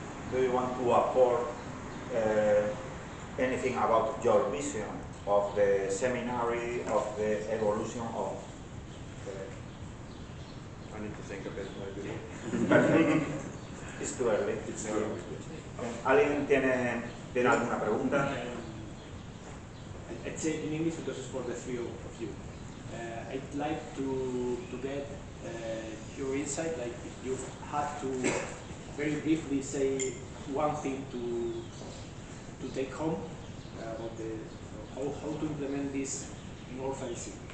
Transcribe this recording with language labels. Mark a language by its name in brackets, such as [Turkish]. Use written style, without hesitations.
[English] Do you want to apport anything about your vision of the seminary, of the evolution of I need to think a bit, maybe. Perfect. It's too early. It's too early. [Spanish] ¿Alguien tiene alguna pregunta? [English] I'd say in English because it's for the three of you. I'd like to get your insight, like if you had to very briefly say one thing to take home about how to implement this in orphanage.